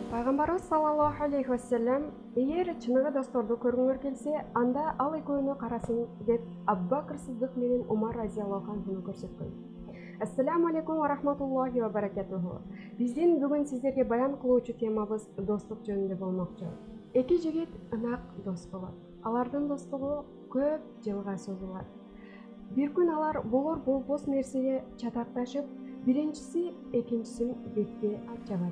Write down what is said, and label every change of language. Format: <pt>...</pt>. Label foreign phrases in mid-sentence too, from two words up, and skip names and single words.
<ky>Пайгамбарыбыз</ky> <ar>صلى الله عليه وسلم,</ar> <ky>эгер чыныгы досторду көргүңөр келсе, анда ал экөөнү карасын деп Абу Бакр Сыдык менен Умар</ky> <ar>رضي الله عنه</ar> <ky>көрсөткөн.</ky> <ar>السلام عليكم ورحمة الله وبركاته.</ar> <ky>Биздин бүгүн сиздерге баян кылуучу темабыз достук жөнүндө болмокчу. Эки жигит ынак дос болот. Алардын достугу көп жылга созулат. Бир күн алар болор болбос нерсеге чатакташып, биринчиси экинчисин бетке жабат.</ky>